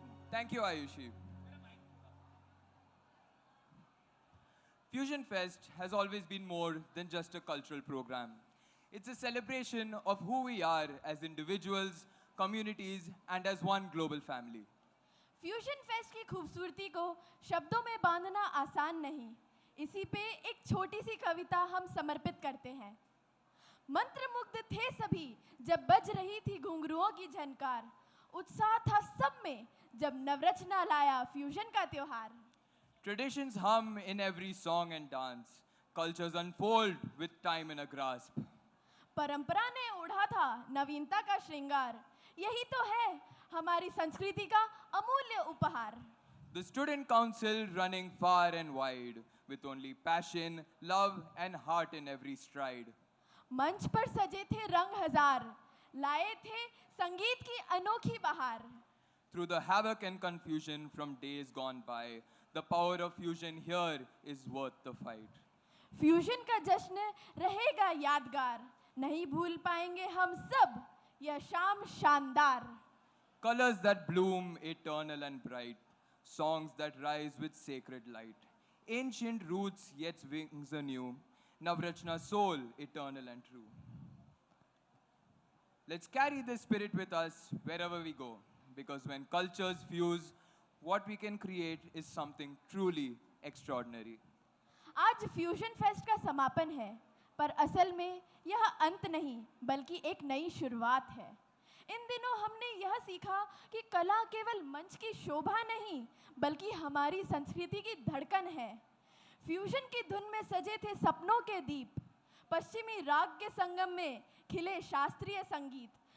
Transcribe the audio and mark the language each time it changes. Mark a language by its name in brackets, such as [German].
[English] Thank you, Ayushi. Fusion Fest has always been more than just a cultural program. It's a celebration of who we are as individuals, communities, and as one global family. [Hindi] Fusion fest की खूबसूरती को शब्दों में बांधना आसान नहीं। इसी पे एक छोटी सी कविता हम समर्पित करते हैं। मंत्रमुग्ध थे सभी जब बज रही थी घुंघरुओं की झनकार। उत्साह था सब में जब नवरचना लाया फ्यूजन का त्योहार। [English] Traditions hum in every song and dance. Cultures unfold with time in a grasp. [Hindi] परंपरा ने ओढ़ा था नवीनता का श्रृंगार। यही तो है हमारी संस्कृति का अमूल्य उपहार। [English] The Student Council running far and wide with only passion, love, and heart in every stride. [Hindi] मंच पर सजे थे रंग हजार, लाए थे संगीत की अनोखी बहार। [English] Through the havoc and confusion from days gone by, the power of fusion here is worth the fight. [Hindi] Fusion का जश्न रहेगा यादगार, नहीं भूल पाएंगे हम सब यह शाम शानदार। [English] Colors that bloom eternal and bright, songs that rise with sacred light. Ancient roots yet wings anew, Navrachna soul eternal and true. Let's carry this spirit with us wherever we go, because when cultures fuse, what we can create is something truly extraordinary. [Hindi] आज fusion fest का समापन है, पर असल में यह अंत नहीं बल्कि एक नई शुरुआत है। इन दिनों हमने यह सीखा कि कला केवल मंच की शोभा नहीं बल्कि हमारी संस्कृति की धड़कन है। फ्यूजन की धुन में सजे थे सपनों के दीप, पश्चिमी राग के संगम में खिले शास्त्रीय संगीत।